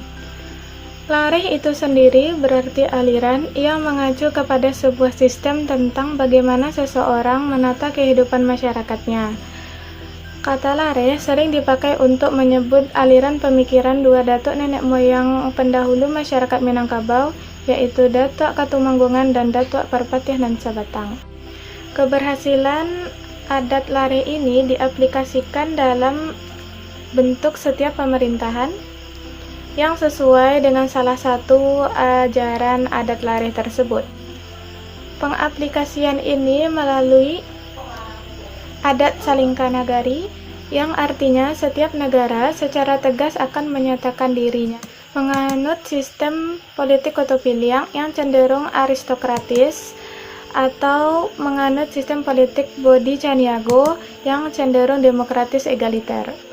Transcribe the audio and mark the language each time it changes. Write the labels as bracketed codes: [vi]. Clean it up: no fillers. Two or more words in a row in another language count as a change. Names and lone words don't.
[id] Lareh itu sendiri berarti aliran yang mengacu kepada sebuah sistem tentang bagaimana seseorang menata kehidupan masyarakatnya. Kata Lareh sering dipakai untuk menyebut aliran pemikiran dua datuk nenek moyang pendahulu masyarakat Minangkabau, yaitu Datuk Katumanggungan dan Datuk Perpatinan Sabatang. Keberhasilan adat Lareh ini diaplikasikan dalam bentuk setiap pemerintahan yang sesuai dengan salah satu ajaran adat Lareh tersebut. Pengaplikasian ini melalui adat Salingka Nagari, yang artinya setiap negara secara tegas akan menyatakan dirinya menganut sistem politik Kotopiliang yang cenderung aristokratis, atau menganut sistem politik Bodi Caniago yang cenderung demokratis egaliter.